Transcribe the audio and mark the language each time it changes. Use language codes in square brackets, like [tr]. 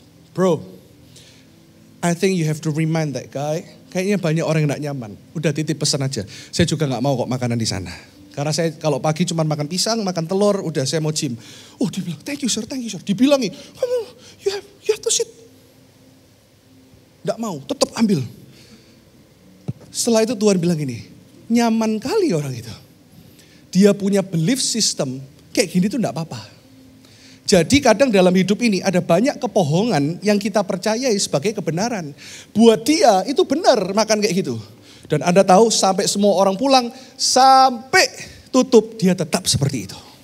[en] Bro, I think you have to remind that guy. [id] Kayaknya banyak orang yang gak nyaman. Udah titip pesan aja. Saya juga gak mau kok makanan di sana. Karena saya kalau pagi cuma makan pisang, makan telur, udah saya mau gym. Oh dia bilang, [en] thank you sir. Dibilangin, you have to sit. [id] Gak mau, tetap ambil. Setelah itu Tuhan bilang gini, nyaman kali orang itu. Dia punya belief system, kayak gini tuh gak apa-apa. Jadi kadang dalam hidup ini ada banyak kebohongan yang kita percayai sebagai kebenaran. Buat dia itu benar makan kayak gitu. Dan Anda tahu sampai semua orang pulang, sampai tutup dia tetap seperti itu.